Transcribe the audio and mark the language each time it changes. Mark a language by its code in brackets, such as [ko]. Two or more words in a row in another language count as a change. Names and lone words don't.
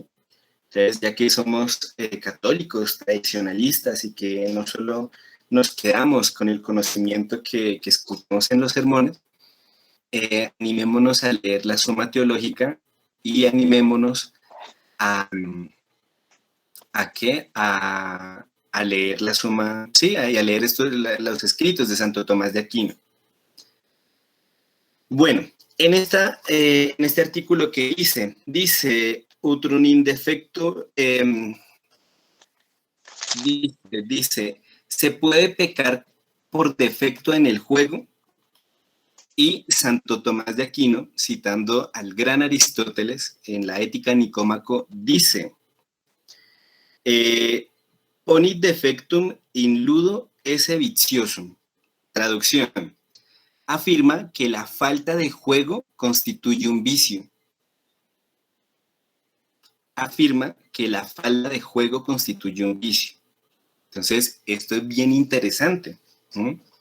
[es] Entonces, ya que somos católicos, tradicionalistas, y que no solo nos quedamos con el conocimiento que escuchamos en los sermones, animémonos a leer la suma teológica y animémonos a leer la suma, sí, a leer los escritos de Santo Tomás de Aquino. Bueno, en este artículo que dice [la] utrum in defecto, [es] dice, se puede pecar por defecto en el juego. Y Santo Tomás de Aquino, citando al gran Aristóteles en la Ética Nicómaco, dice, [la] ponit defectum in ludo esse vitiosum. [es] Traducción, afirma que la falta de juego constituye un vicio. Afirma que la falta de juego constituye un vicio. Entonces, esto es bien interesante, ¿sí?